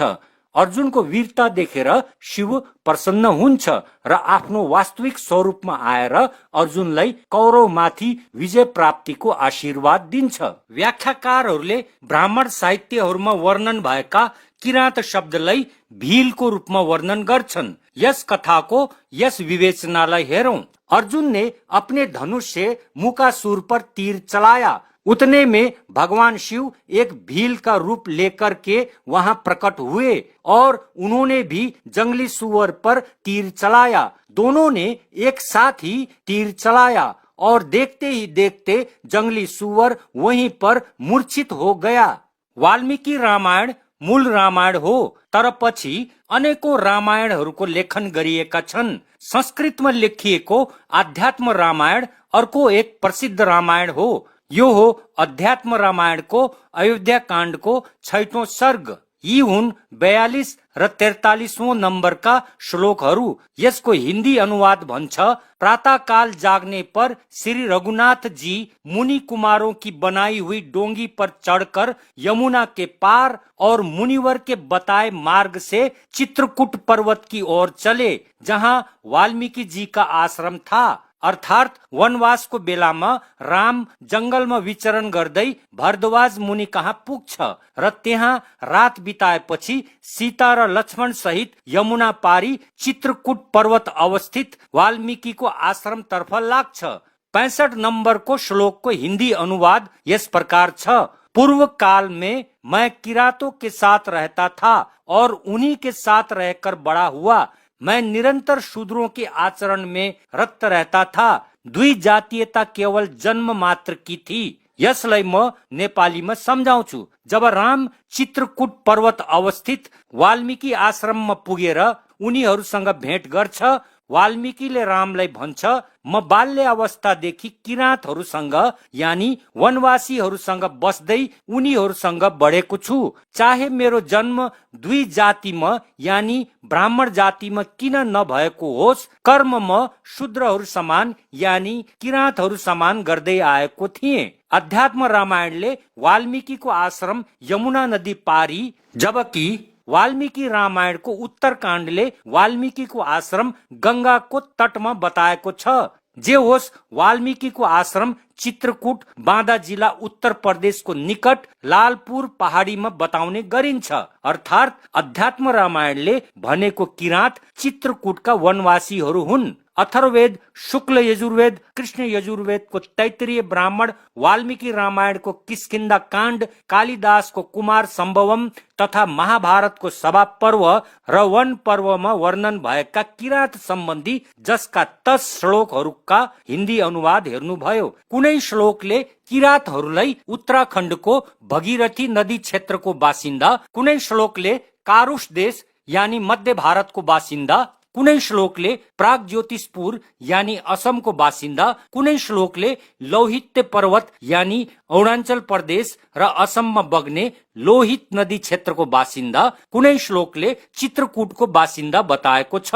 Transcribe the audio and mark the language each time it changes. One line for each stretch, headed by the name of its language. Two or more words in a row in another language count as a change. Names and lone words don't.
Nepali: अर्जुनको वीरता देखेर शिव प्रसन्न हुन्छ र आफ्नो वास्तविक स्वरूपमा आएर अर्जुनलाई कौरवमाथि विजय प्राप्तिको आशीर्वाद दिन्छ। व्याख्याकारहरूले ब्राह्मण साहित्यहरूमा वर्णन भएका किरात शब्दलाई भीलको रूपमा वर्णन गर्छन्। यस कथाको यस विवेचनालाई हेरौं।
Hindi: अर्जुन ने अपने धनुष से मुकासुर पर तीर चलाया। उतने में भगवान शिव एक भील का रूप लेकर के वहां प्रकट हुए और उन्होंने भी जंगली सुअर पर तीर चलाया। दोनों ने एक साथ ही तीर चलाया और देखते ही देखते जंगली सुअर वहीं पर मूर्छित हो गया।
Nepali: वाल्मीकि रामायण मूल रामायण हो, तर पछि अनेकौं रामायणहरूको लेखन गरिएका छन्। संस्कृतमा लेखिएको आध्यात्म रामायण अर्को एक प्रसिद्ध रामायण हो। यो हो अध्यात्म रामायणको अयोध्या काण्डको 6औं सर्ग। यी हुन् 42 र 43वां नम्बरका श्लोकहरू। यसको हिन्दी अनुवाद भन्छ,
Hindi: प्रातःकाल जागने पर श्री रघुनाथ जी मुनि कुमारों की बनाई हुई डोंगी पर चढ़कर यमुना के पार और मुनिवर के बताए मार्ग से चित्रकूट पर्वत की ओर चले, जहां वाल्मीकि जी का आश्रम था।
Nepali: अर्थात वनवासको बेलामा राम जंगलमा विचरण गर्दै भरद्वाज मुनि कहाँ पुग्छ र त्यहाँ रात बिताएपछि सीता र लक्ष्मण सहित यमुना पारी चित्रकूट पर्वत अवस्थित वाल्मीकिको आश्रम तर्फ लाग्छ।
Hindi: 65 नंबर को श्लोक को हिंदी अनुवाद इस प्रकार छ। पूर्व काल में मैं किरातों के साथ रहता था और उन्हीं के साथ रहकर बड़ा हुआ। मैं निरंतर शूद्रों के आचरण में रत रहता था। द्विजातीयता केवल जन्म मात्र की थी।
Nepali: यसलाई म नेपालीमा सम्झाउँछु। जब राम चित्रकूट पर्वत अवस्थित वाल्मीकि आश्रममा पुगेर उनीहरूसँग भेट गर्छ, वाल्मीकिले रामलाई भन्छ, म बाल्य अवस्थादेखि किराँतहरूसँग यानी वनवासीहरूसँग बस्दै उनीहरूसँग बढेको छु। चाहे मेरो जन्म दुई जातिमा यानी ब्राह्मण जातिमा किन नभएको होस्, कर्म म शूद्रहरू समान यानी किराँतहरू समान गर्दै आएको थिएँ। अध्यात्म रामायणले वाल्मीकिको आश्रम यमुना नदी पारी, जबकि वाल्मीकि रामायणको उत्तरकाण्डले वाल्मीकिको आश्रम गंगाको तटमा बताएको छ। जे होस्, वाल्मीकिको आश्रम चित्रकूट बाँदा जिल्ला उत्तर प्रदेशको निकट लालपुर पहाडीमा बताउने गरिन्छ। अर्थात अध्यात्म रामायणले भनेको किराँत चित्रकूटका वनवासीहरू हुन्। अथर्ववेद, शुक्ल यजुर्वेद, कृष्ण यजुर्वेद को तैत्तिरीय ब्राह्मण, वाल्मीकि रामायण को किष्किंधा कांड, कालिदास को कुमार संभवम तथा महाभारत को सभा पर्व र वन पर्वमा वर्णन भएका किराँत सम्बन्धी जसका 10 श्लोकहरूका हिन्दी अनुवाद हेर्नुभयो। कुनै श्लोकले किराँतहरूलाई उत्तराखण्डको भगीरथी नदी क्षेत्रको बासिन्दा, कुनै श्लोकले कारुष देश यानी मध्य भारतको बासिन्दा, कुनै श्लोकले प्राग ज्योतिषपुर यानी असमको बासिन्दा, कुनै श्लोकले लोहित्य पर्वत यानी अरुणाचल प्रदेश र असममा बग्ने लोहित नदी क्षेत्रको बासिन्दा, कुनै श्लोकले चित्रकूटको बासिन्दा बताएको छ।